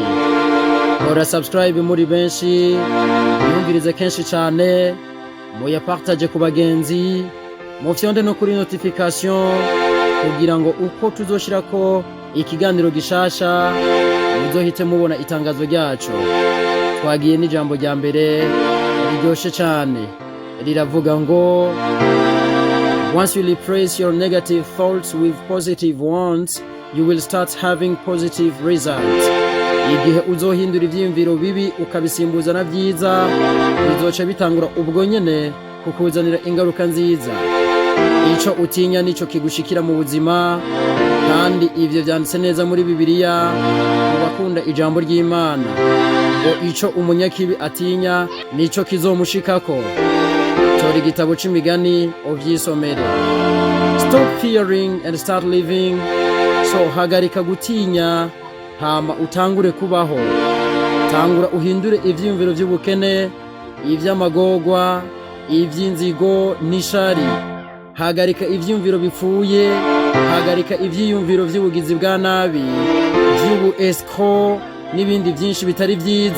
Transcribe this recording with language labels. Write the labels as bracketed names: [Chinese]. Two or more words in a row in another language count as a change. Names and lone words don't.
[Rundi] Ora subscribe muri benshi, yumvirize kenshi cyane, muya partage ku bagenzi, mufyonde no kuri notification kugira ngo uko tuzoshirako ikiganiro gishasha muzohite mubona itangazo ryacu. Twagiye n'ijambo rya mbere riryoshe cyane, riravuga ngo [English] once you replace your negative thoughts with positive ones, you will start having positive results. [Rundi] Igihe uzohindura ivyiyumviro bibi ukabisimbuza na byiza, bizoca bitangura ubwo nyene kukuzanira ingaruka nziza. Ico utinya nico kigushikira mu buzima, kandi ivyo vyanditse neza muri Bibiliya mubakunda ijambo ry'Imana. Ngo ico umunyakibi atinya nico kizomushikako. Tori igitabo c'imigani uvyisomere. [English] Stop fearing and start living. [Rundi] So hagarika gutinya hama utangure kubaho. Tangura uhindure ivyiyumviro vy'ubukene, ivy'amagorwa, ivy'inzigo n'ishari. Hagarika ivyiyumviro bipfuye, hagarika ivyiyumviro vy'ubugizi bwa nabi, vy'ubu escrow n'ibindi byinshi bitari vyiza.